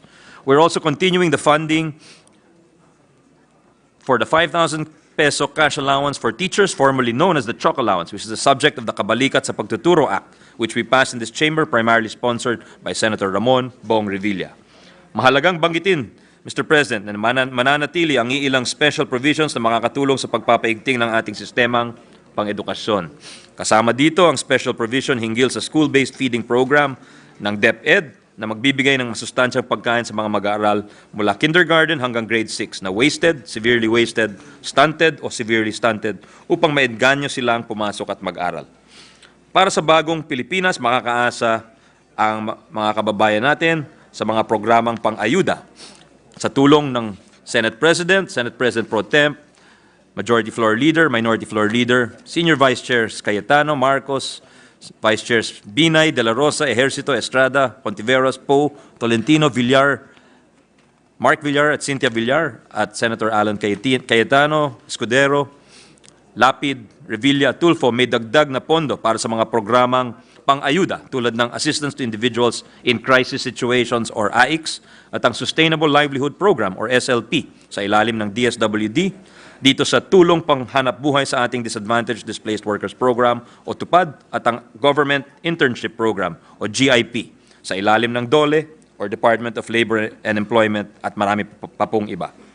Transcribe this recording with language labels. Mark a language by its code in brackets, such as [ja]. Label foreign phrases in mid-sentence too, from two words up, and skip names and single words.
[en] We're also continuing the funding for the 5,000 peso cash allowance for teachers, formerly known as the Chalk Allowance, which is the subject of the Kabalikat sa Pagtuturo Act, which we passed in this chamber, primarily sponsored by Senator Ramon Bong Revilla. [tl] Mahalagang banggitin, Mr. President, na mananatili ang iilang [en] special provisions [tl] na makakatulong sa pagpapaigting ng ating sistemang pang-edukasyon. Kasama dito ang [en] special provision [tl] hinggil sa [en] school-based feeding program [tl] ng DepEd na magbibigay ng masustansyang pagkain sa mga mag-aaral mula kindergarten hanggang grade 6 na [en] wasted, severely wasted, stunted [tl] o [en] severely stunted [tl] upang maedganyo silang pumasok at mag-aral. Para sa bagong Pilipinas, makakaasa ang mga kababayan natin sa mga programang pang-ayuda sa tulong ng Senate President Pro Temp, [en] Majority Floor Leader, Minority Floor Leader, Senior Vice Chairs [tl] Cayetano, Marcos, [en] Vice Chairs [tl] Binay, De La Rosa, Ejercito, Estrada, Contiveros, Poe, Tolentino, Villar, Mark Villar at Cynthia Villar, at Senator Alan Cayetano, Escudero, Lapid, Revilla, Tulfo, may dagdag na pondo para sa mga programang pang-ayuda tulad ng Assistance to Individuals in Crisis Situations or AICS at ang Sustainable Livelihood Program or SLP sa ilalim ng DSWD dito sa tulong panghanap buhay sa ating Disadvantaged Displaced Workers Program o TUPAD at ang Government Internship Program o GIP sa ilalim ng DOLE or Department of Labor and Employment at marami pa pong iba.